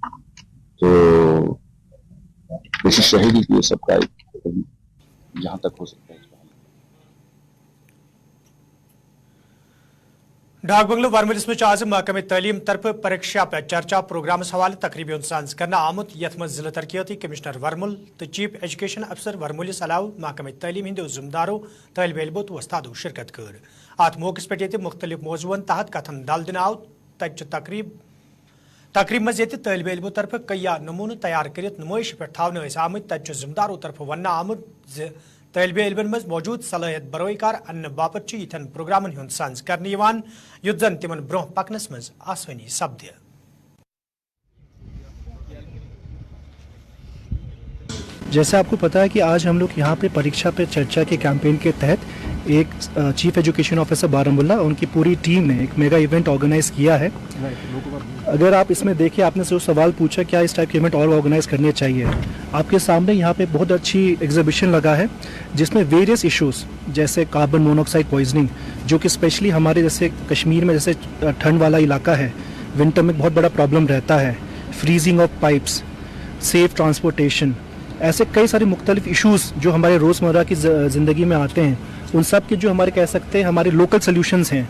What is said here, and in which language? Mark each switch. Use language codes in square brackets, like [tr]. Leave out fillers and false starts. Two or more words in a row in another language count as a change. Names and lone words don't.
[hi] तो कोशिश रहेगी कि ये सबका जहां तक हो सकता है। [ks] डाक बंगलो वर्मलिस में आज महकमे तालीम तरफ परीक्षा पे चर्चा प्रोग्राम हवाले तकरीबी इंसान्स करना आमुत यथ मज जिला तरक्याती कमिश्नर वर्मुल तो [en] Chief Education Officer [ks] वर्मुलिस अलाव महकमे तालीम हिंदो जिम्मेदारों तलब इलमो तो वस्तादो शिरकत कर। अत मौके पे मुख्तलिफ मौजून तहत कथन दाल दिन आव तकरीब मज तलब इलमो तरफ कई नमून तैयार कर नुमाइश पे थावन आमत तत जिम्मेदारों तरफ वन आमुत तलब इलमन मज मौजूद सलाहियत बरोईकार अन्न बापत यथन प्रोग्रामन हुंद सांस करने युत जन तिमन ब्रोह पकनस मज आसानी सपद। [hi] जैसे आपको पता है कि आज हम लोग यहाँ पे परीक्षा पे चर्चा के कैंपेन के तहत एक [en] Chief Education Officer [hi] बारामुल्ला उनकी पूरी टीम ने एक [en] mega event organize [hi] किया है। अगर आप इसमें देखिए, आपने जो सवाल पूछा क्या इस टाइप के इवेंट और ऑर्गेनाइज करने चाहिए, आपके सामने यहाँ पे बहुत अच्छी एग्जीबिशन लगा है जिसमें [en] various issues [hi] जैसे [en] carbon monoxide poisoning, [hi] जो कि स्पेशली हमारे जैसे कश्मीर में जैसे ठंड वाला इलाका है, विंटर में बहुत बड़ा प्रॉब्लम रहता है, [en] freezing of pipes, safe transportation, [hi] ऐसे कई सारे मुख्तलिफ इश्यूज़ जो हमारे रोज़मर्रा की ज़िंदगी में आते हैं, उन सब के जो हमारे कह सकते हैं हमारे [en] local solutions [hi] हैं।